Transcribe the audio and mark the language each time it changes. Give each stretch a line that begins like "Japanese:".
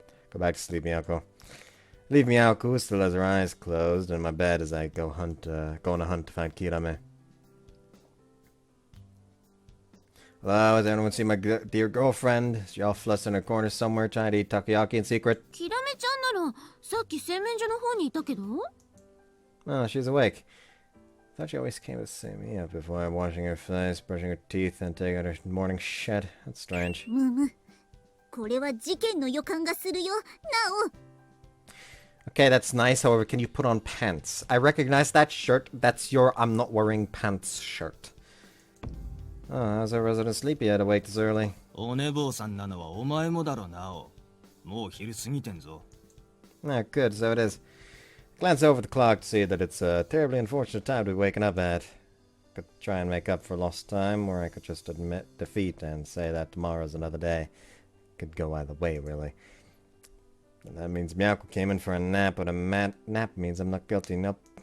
English: Go back to sleep, Miyako. Leave Miyako, who still has her eyes closed, in my bed as I go on a hunt to find Kirame. Hello, has anyone seen my dear girlfriend? Is she all flustered in her corner somewhere trying to eat takoyaki in secret?
Japanese: キラメちゃんならさっき洗面所の方にいたけど。
English: Oh, she's awake. Thought she always came to see me up before washing her face, brushing her teeth, and taking out her morning shit. That's strange.
Japanese: これは事件の予感がするよ、ナオ。
English: Okay, that's nice. However, can you put on pants? I recognize that shirt. That's your I'm not wearing pants shirt. Oh, how's our resident sleepy yet awake this early?
Japanese: お寝坊さんなのはお前もだろなお。もう昼過ぎてんぞ。
English: Ah, good, so it is. Glance over the clock to see that it's a terribly unfortunate time to be waking up at. Could try and make up for lost time, or I could just admit defeat and say that tomorrow's another day. Could go either way, really. And that means Miyako came in for a nap, but a nap means I'm not guilty, nope.